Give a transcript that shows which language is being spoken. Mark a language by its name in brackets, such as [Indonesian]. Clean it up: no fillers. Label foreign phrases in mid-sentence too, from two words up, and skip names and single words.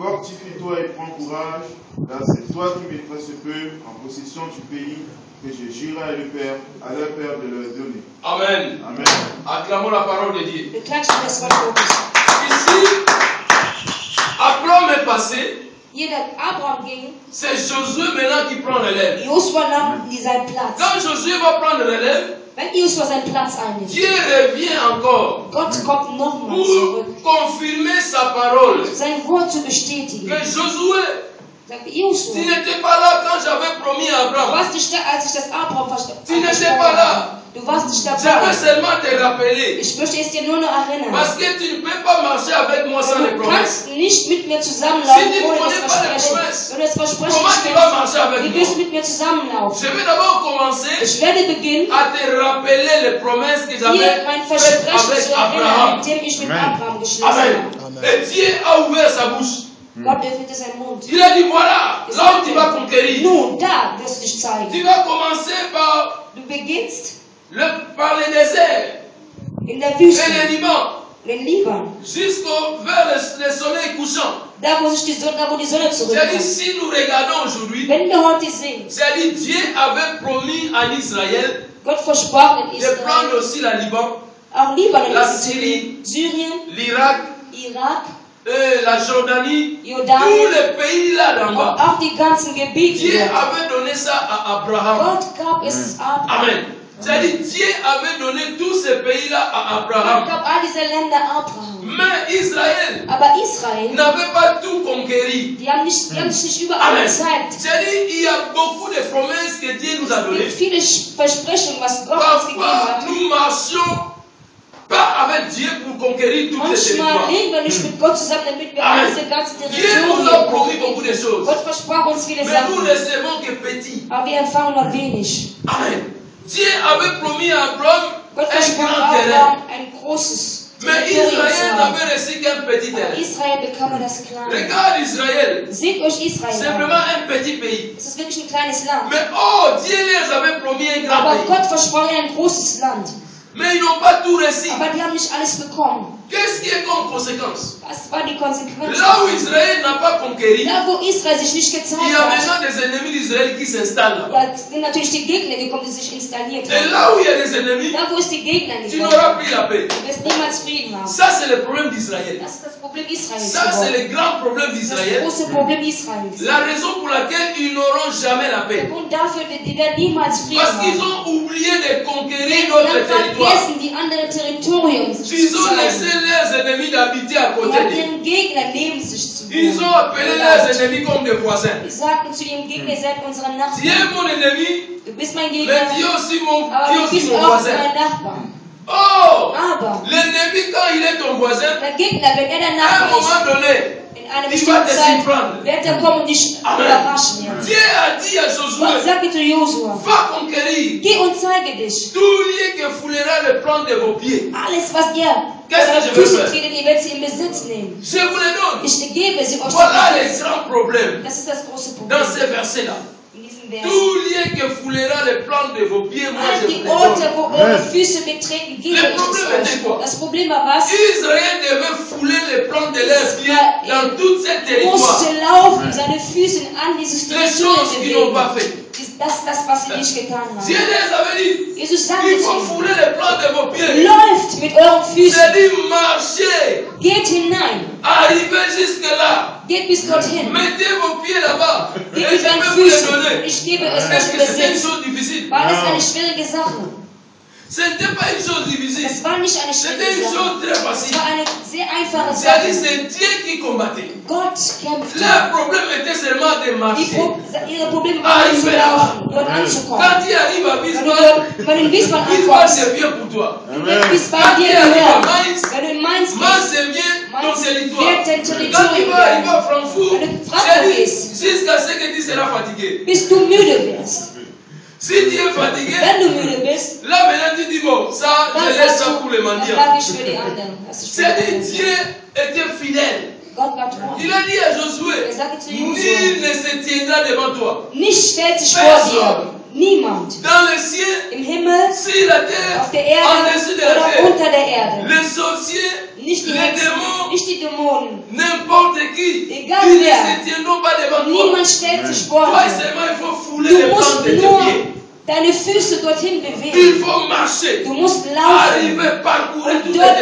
[French] Fortifie-toi et prends courage, car c'est toi qui mettras ce peuple en possession du pays que je jurerai à leur père de leur donner. Amen. Amen. Acclamons la parole de Dieu. Ici, Ici, Abraham est passé. [German] hier dat Abraham ging, [French] C'est Josué maintenant qui prend relève. [German] Josua nahm seinen Platz. [French] Quand Josué va prendre relève, [German] Wenn Josua seinen Platz einnimmt, [French] Dieu revient encore [German] Gott kommt nochmal [French] pour [German] zurück, [French] confirmer sa parole. [German] sein Wort zu bestätigen. [French] Que Josué, [German] Sagt [French] tu [German] Josua, [French] n'étais pas là quand j'avais promis à [German] du [French] Abraham. [German] warst nicht da, als ich das Abraham [French] Tu n'étais pas là. [German] Du warst nicht [French] Je veux [German] dabei. [French] seulement te rappeler. [German] Ich möchte es dir nur noch erinnern. [French] Parce que tu ne peux pas marcher avec moi sans les [German] Du [French] promesses. [German] kannst nicht mit mir zusammenlaufen, [French] Si tu ne [German] ohne [French] connais [German] das [French] pas les [German] Versprechen. [French] promesses, [German] Wenn du das Versprechen [French] comment [German] nicht [French] tu vas [German] kennst, [French] marcher avec [German] wie [French] moi? [German] wirst du mit mir zusammenlaufen? [French] Je vais d'abord commencer [German] Ich werde beginnen, [French] à te rappeler les promesses que j'avais [German] hier mein [French] faites [German] Versprechen [French] avec [German] zu erinnern, [French] Abraham. [German] mit dem ich mit [French] Amen. [German] Abraham geschlossen [French] Amen. [German] habe. [French] Et Dieu a ouvert sa bouche. [German] Gott öffnete seinen Mund. [French] Il a dit voilà, là où tu vas conquérir. [German] Nun, da wirst du dich zeigen. [French] Tu vas commencer par [German] Du beginnst [French] par le désert [German] in der [French] et [German] Wüste, [French] le Liban [German] den Liban, [French] vers le soleil couchant. [German] da wo die Sonne [French] C'est-à-dire [German] zurückkommt. [French] si nous regardons aujourd'hui, [German] Wenn wir heute sehen, [French] c'est-à-dire Dieu avait promis en Israël [German] Gott versprach in [French] de prendre [German] Israel, [French] aussi la Liban, [German] auch Libanon, [French] La [German] ist [French] Syrie, [German] Syrien, [French] l'Irak, [German] Irak, [French] la Jordanie, tous [German] Jordanien, [French] les pays là d'en [German] und [French] bas. [German] auch die ganzen Gebiete. [French] Dieu [German] dort. [French] avait donné ça à Abraham. [German] Gott gab es Abraham. [French] Amen. C'est-à-dire Dieu avait donné tous ces pays-là à [German] Gott [French] Abraham. [German] gab all diese Länder Abraham. [French] Mais Israël [German] Aber Israel, [French] n'avait pas tout conquéri. [German] die haben sich nicht überall [French] Amen. [German] gezeigt. [French] C'est-à-dire il y a beaucoup de promesses que Dieu nous a [German] Es gibt [French] données. [German] viele Versprechungen, was Gott uns gegeben [French] Parfois, [German] hat. [French] nous marchions pas avec Dieu pour conquérir toutes les [German] Manchmal [French] territoires. [German] leben wir nicht mit Gott zusammen, damit wir [French] Amen. [German] diese ganzen [French] Dieu nous a promis beaucoup [German] Territorien. [French] de choses. [German] Gott versprach uns viele [French] Mais nous [German] Sachen, [French] ne recevons que petit. [German] aber wir empfangen nur wenig. [French] Amen. Dieu avait promis à Abraham [German] Gott [French] un [German] versprach [French] grand terrain. [German] Abraham ein großes [French] Mais [German] Territorium [French] Israël [German] zu haben. [French] n'avait reçu qu'un petit [German] Aber [French] terrain. [German] Israel bekam nur das Kleine. [French] Regarde Israël. [German] Seht euch [French] C'est [German] Israel [French] vraiment [German] an. [French] un petit pays. [German] Es ist wirklich ein kleines Land. [French] Mais oh, Dieu les avait promis un grand [German] Aber [French] pays. [German] Gott versprach ihnen ein großes Land. [French] Mais ils n'ont pas tout reçu. [German] Aber die haben nicht alles bekommen. [French] Qu'est-ce qui est comme conséquence? [German] Was war die Konsequenz? [French] Là où Israël n'a pas conquéri, [German] Da, wo Israel sich nicht [French] il [German] gezeigt [French] y a [German] hat, [French] maintenant des ennemis d'Israël qui s'installent là. [German] da sind natürlich die Gegner gekommen, die sich installiert [French] Et [German] haben. [French] là où il y a des ennemis, [German] Da, wo es die Gegner [French] tu [German] gekommen [French] n'auras plus la paix. [German] du wirst niemals Frieden haben. [French] Ça, c'est le problème d'Israël. Das ist das Problem Israels. Ça, c'est [German] geworden. [French] le grand problème [German] Das [French] d'Israël. [German] große Problem Israels. [French] La raison pour laquelle ils n'auront jamais la paix. [German] Und dafür, die werden niemals Frieden [French] Parce qu'ils [German] haben. [French] ont oublié de conquérir [German] Die [French] notre [German] haben [French] territoire. [German] vergessen, die anderen Territorien sich [French] Ils [German] zu [French] ont laissé [German] zeigen. [French] leurs ennemis d'habiter à [German] Die [French] côté [German] haben [French] d'eux. [German] ihren Gegner neben sich zu [French] Ils ont [German] wohnen. [French] appelé leurs ennemis comme des voisins. [German] Die sagten zu ihrem Gegner, ihr seid unsere [French] Tu es [German] Nachbarn. [French] mon ennemi, [German] Du bist mein [French] mais [German] Gegner, [French] tu es aussi mon, [German] aber [French] tu es [German] du [French] aussi [German] bist [French] mon [German] auch [French] voisin. [German] mein Nachbar. [French] Oh! [German] Aber [French] L'ennemi, quand il est ton voisin, [German] der Gegner, wenn er der [French] à un [German] Nachbar [French] moment [German] ist, [French] donné, [German] in einer [French] il va [German] bestimmten [French] te [German] Zeit [French] surprendre. [German] wird er kommen und dich [French] Amen. [German] überraschen. Ja. [French] Dieu a dit à [German] Gott [French] Josué, [German] sagte zu Josua, [French] va conquérir [German] geh und zeige dich. [French] tout lieu que foulera le plan de vos pieds. [German] Alles, was ihr [French] Qu'est-ce que [German] eure [French] je veux [German] Füße [French] faire? [German] treten, ihr werdet sie in Besitz nehmen. [French] Je vous les donne. [German] Ich gebe sie euch [French] Voilà [German] in [French] les [German] Besitz. [French] grands problèmes [German] Das ist das große Problem [French] dans ces versets-là. [German] in diesem Vers. [French] Tout lieu que foulera le plan de vos pieds, moi [German] All [French] je vous [German] die [French] les [German] Orte, [French] donne. [German] wo eure Füße betreten, gebe [French] Le [German] ich [French] problème [German] es [French] était quoi? [German] euch. Das Problem war was? [French] Israël devait fouler le plan de leurs pieds dans tout ce territoire. [German] Musste laufen, seine Füße an dieses [French] Les choses qu'ils n'ont [German] Territorium [French] pas [German] bewegen. [French] fait. [German] Das, was sie nicht getan [French] Dieu [German] haben. [French] les avait dit, [German] Jesus sagte [French] il [German] zu [French] faut [German] ihnen, [French] fouler le plan de vos pieds. [German] läuft mit euren Füßen, [French] C'est-à-dire marcher, [German] geht hinein, [French] arriver jusque-là. [German] geht bis dorthin, [French] Mettez vos pieds là-bas. Et [German] geht [French] je [German] mit deinen [French] vais vous les [German] Füßen. [French] donner. [German] Ich gebe es [French] Est-ce [German] euch [French] que [German] in [French] c'était une [German] Besitz. [French] chose difficile? [German] War das eine schwierige Sache? [French] Ce n'était pas une chose difficile. [German] Das war nicht eine [French] C'était [German] schwierige [French] une [German] Sache. [French] chose très [German] Es [French] facile. [German] war eine sehr einfache [French] C'est-à-dire [German] Sache. [French] c'est Dieu qui combattait. [German] Gott kämpfte. [French] Le problème était seulement de marcher. [German] Ihre Probleme waren nicht zu laufen, dort anzukommen. [French] Quand tu arrives à [German] Wenn [French] Wiesbaden, [German] du in Wiesbaden Wiesbaden ankommst, [French] c'est bien pour toi. [German] wird Wiesbaden [French] Quand tu [German] dir [French] arrives à [German] gehören. [French] Mainz, [German] Wenn du in Mainz Mainz gehst, [French] c'est bien ton [German] Mainz [French] territoire. [German] wird dein [French] Quand tu [German] Territorium [French] vas arriver à [German] werden. [French] Francfort, [German] Wenn du Frankfurt [French] c'est [German] gehst, [French] jusqu'à ce que tu seras fatigué. [German] bis du müde wirst. [French] Si tu es fatigué, [German] Wenn du müde bist, [French] là maintenant tu dis bon, ça [German] dann [French] je laisse [German] sagst [French] ça [German] du, [French] pour les [German] dann [French] mendiants. [German] sage ich für die anderen. Das ist für [French] C'est-à-dire [German] die [French] Dieu [German] anderen. [French] était fidèle. [German] Gott war treu. [French] Il a dit à Josué, [German] Er sagte zu [French] nul [German] Josua, [French] ne se tiendra devant toi. [German] nicht stellt sich [French] Personne [German] vor dir. Niemand. [French] Dans le ciel, [German] Im Himmel, [French] sur la terre, [German] auf der Erde [French] en dessous de la [German] oder [French] terre. [German] unter der Erde. [French] Les sorciers, [German] Nicht die [French] les [German] Hexen, [French] démons, [German] nicht die Dämonen. [French] n'importe qui, [German] Egal [French] ils ne [German] wer. [French] se tiendront pas devant toi. [German] Niemand stellt sich vor [French] Toi [German] dir. [French] seulement, il faut fouler [German] Du [French] les plantes [German] musst [French] de tes [German] nur [French] pieds. [German] deine Füße dorthin [French] Il [German] bewegen. [French] faut marcher, [German] Du musst laufen [French] arriver, parcourir [German] und [French] tout le [German] dorthin